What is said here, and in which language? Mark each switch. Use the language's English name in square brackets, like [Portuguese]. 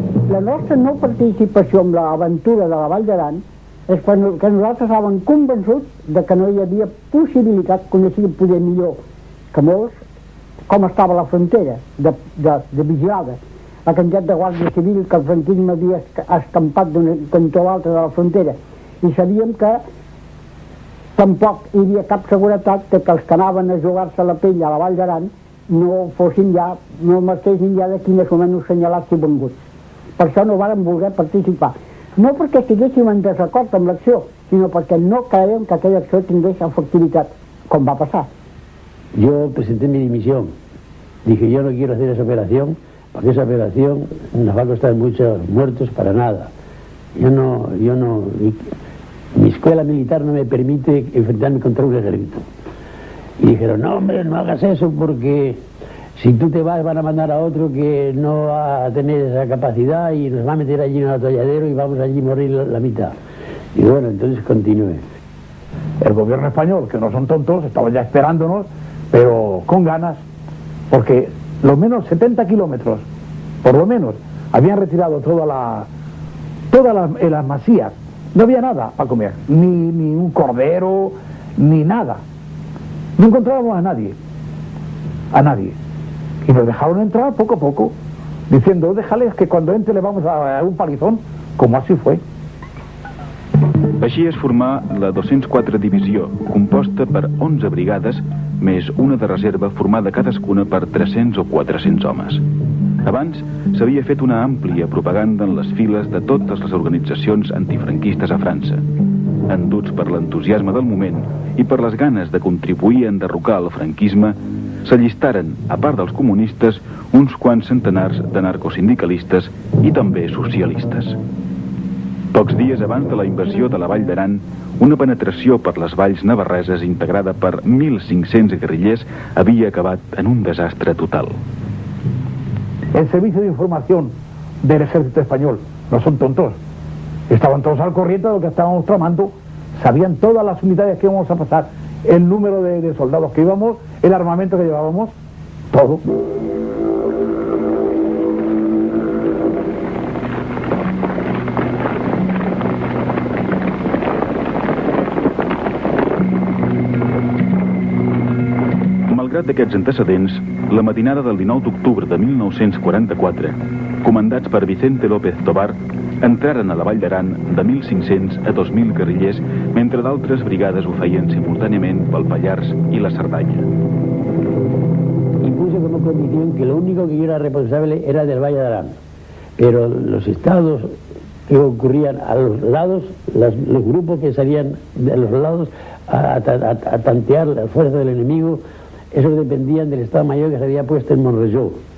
[Catalan] La nostra no participació en l'aventura de la Vall d'Aran és que nosaltres estàvem convençuts de que no hi havia possibilitat, coneixíem poder millor que molts, com estava la frontera de vigilada, la quantitat de guàrdia civil que el franquisme havia escampat d'una cantó a l'altra de la frontera, i sabíem que tampoc hi havia cap seguretat que els que anaven a jugar-se la pell a la Vall d'Aran no fossin ja, no marxessin ja d'aquí més o menys assenyalats i venguts. Per això no vàrem voler participar. No perquè estiguéssim en desacord amb l'acció, sinó perquè no creiem que aquella acció tingués efectivitat, com va passar. [Spanish] Yo presenté mi dimisión. Dije, yo no quiero hacer esa operación, porque esa operación nos va a costar muchos muertos para nada. Mis escuela militar no me permite enfrentarme contra un ejército. Y dijeron, no hombre, no hagas eso porque si tú te vas van a mandar a otro que no va a tener esa capacidad y nos va a meter allí en el atolladero y vamos allí a morir la mitad. Y bueno, entonces continúe. El gobierno español, que no son tontos, estaba ya esperándonos, pero con ganas, porque lo menos 70 kilómetros, por lo menos, habían retirado todas las masías. No había nada para comer, ni un cordero, ni nada. No encontrábamos a nadie. Y nos dejaron entrar poco a poco, diciendo, déjales que cuando entre le vamos a dar un palizón, como así fue. [Catalan] Així es formà la 204 Divisió, composta per 11 brigades, més una de reserva formada cadascuna per 300 o 400 homes. Abans s'havia fet una àmplia propaganda en les files de totes les organitzacions antifranquistes a França. Enduts per l'entusiasme del moment i per les ganes de contribuir a enderrocar el franquisme, s'allistaren, a part dels comunistes, uns quants centenars de narcosindicalistes i també socialistes. Pocs dies abans de la invasió de la Vall d'Aran, una penetració per les valls navarreses integrada per 1.500 guerrillers havia acabat en un desastre total. [Spanish] El servicio de información del ejército español, no son tontos, estaban todos al corriente de lo que estábamos tramando, sabían todas las unidades que íbamos a pasar, el número de soldados que íbamos, el armamento que llevábamos, todo. [Catalan] Malgrat d'aquests antecedents, la matinada del 19 d'octubre de 1944, comandats per Vicente López Tobar, entraren a la Vall d'Aran de 1.500 a 2.000 guerrillers, mentre d'altres brigades ho feien simultàniament pel Pallars i la Cerdanya. [Spanish] Impuse como condición que lo único que yo era responsable era del Valle de Arán, pero los estados que ocurrían a los lados, los grupos que salían de los lados a tantear la fuerza del enemigo, esos dependían del Estado Mayor que se había puesto en Monrelló.